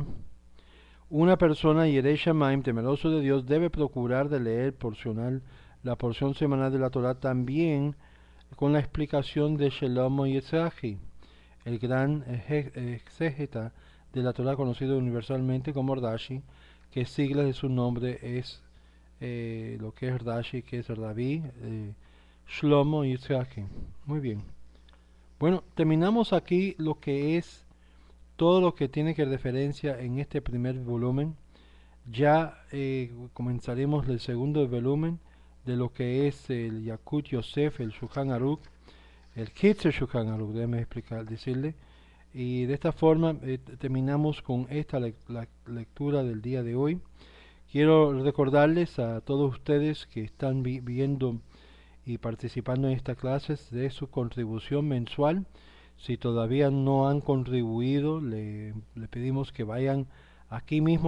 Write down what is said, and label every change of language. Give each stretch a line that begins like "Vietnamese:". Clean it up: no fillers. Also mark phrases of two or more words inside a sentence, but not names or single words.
Spanish: Una persona
Hebrew: ירא שמים,
Spanish: temeroso de Dios, debe procurar de leer la porción semanal de la Torah también con la explicación de Shlomo Yetzrahi, el gran exégeta de la Torah conocido universalmente como Rashi, que sigla de su nombre es lo que es Rashi, que es Rabí, Shlomo y Yitzhaki. Muy bien. Bueno, terminamos aquí lo que es todo lo que tiene que referencia en este primer volumen. Ya comenzaremos el segundo volumen de lo que es el Yakut Yosef, el Shulchan Aruch, el Kitzer Shulchan Aruch, déjeme explicar, decirle. Y de esta forma terminamos con esta la lectura del día de hoy. Quiero recordarles a todos ustedes que están viendo y participando en estas clases de su contribución mensual. Si todavía no han contribuido, le pedimos que vayan aquí mismo.